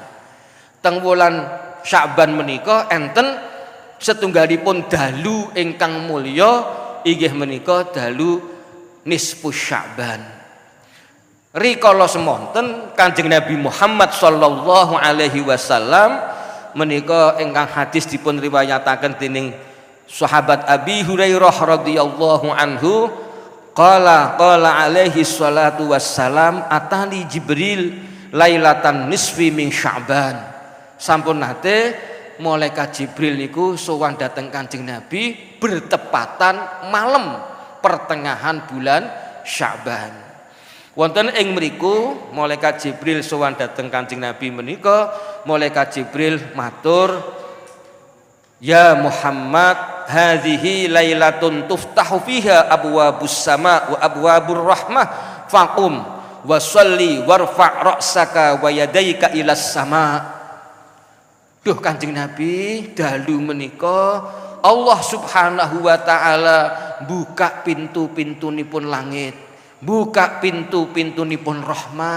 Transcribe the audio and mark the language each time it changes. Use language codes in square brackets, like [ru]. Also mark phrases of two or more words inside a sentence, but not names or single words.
[jv] Teng wulan Sya'ban menika enten setunggalipun dalu ingkang mulya inggih menika dalu nisfu Sya'ban. Rikala semonten Kanjeng Nabi Muhammad [ar] صلى الله عليه وسلم [jv] menika ingkang hadis dipun riwayataken dening sahabat Abi Hurairah [ar] رضي الله عنه قال عليه الصلاة والسلام أتاني جبريل ليلة النصف من شعبان. [jv] Sampun nate malaikat Jibril niku sowan dhateng Kanjeng Nabi [id] bertepatan malam pertengahan bulan Sya'ban. [jv] Wonten ing mriku malaikat Jibril sowan dhateng Kanjeng Nabi menika, malaikat Jibril matur, [ar] "يا محمد هذه ليلة تفتح فيها أبواب السماء وأبواب الرحمة فقم وصل وارفع رأسك ويديك إلى السماء." [jv] Duh Kanjeng Nabi, dalu menika [ar] الله سبحانه وتعالى [jv] buka pintu-pintunipun langit, buka pintu-pintunipun rahmah.